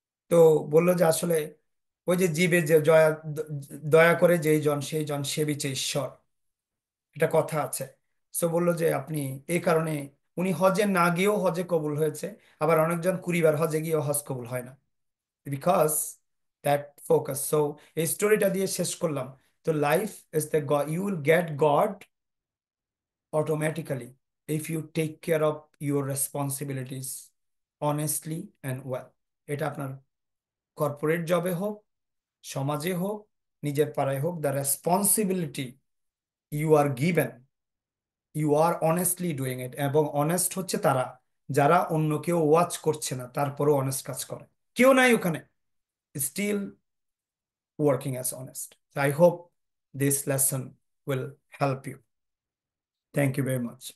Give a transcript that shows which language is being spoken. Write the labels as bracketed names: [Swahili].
[Bangla] তো বললো যে আসলে ওই যে জীবে যে দয়া করে যেই জন সেই জন সেবিছে ঈশ্বর, এটা কথা আছে। সো বললো যে আপনি এই কারণে, উনি হজে না গিয়েও হজে কবুল হয়েছে, আবার অনেকজন 20 বার হজে গিয়েও হজ কবুল হয় না, [English] Because that focus. [Bangla] সো এই স্টোরিটা দিয়ে শেষ করলাম। [English] তো life is the god, you will get god automatically if you take care of your responsibilities honestly and well. [Bangla] এটা আপনার কর্পোরেট জবে হোক, সমাজে হোক, নিজের পাড়ায় হোক, [English] The responsibility you are given, you are honestly doing it. [Bangla] এবং অনেস্ট হচ্ছে তারা যারা অন্য কেউ ওয়াচ করছে না তারপরও অনেস্ট কাজ করে, কেউ নাই ওখানে, [English] Still working as honest. So I hope this lesson will help you. Thank you very much.